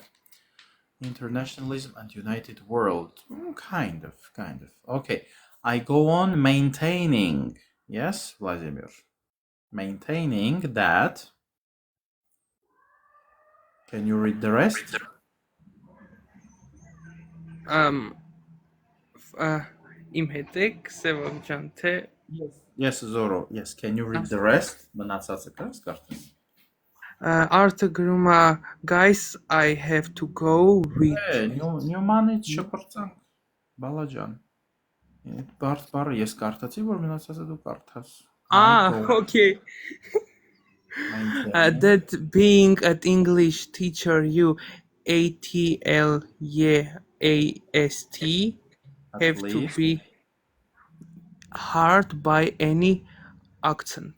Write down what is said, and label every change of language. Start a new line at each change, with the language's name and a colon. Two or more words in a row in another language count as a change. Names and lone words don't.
English: Internationalism and united world. Kind of. Okay, I go on maintaining. Yes, Vladimir. Maintaining that. Can you read the rest?
Armenian: Իմ հետ եք, Սևակ ջան, թե
English: Yes, Zoro. Yes, can you read the rest?
Armenian: Մնացածը կարես կարդես։ Արտը գրում է
English: guys I have to go with
Armenian: Նյումանից շփրծանք, բալաջան։ Բարդ բառը ես կարդացի, որ մնացածը դու կարդաս։
English: Okay. That being an English teacher you ATLEAST have to be hard by any accent.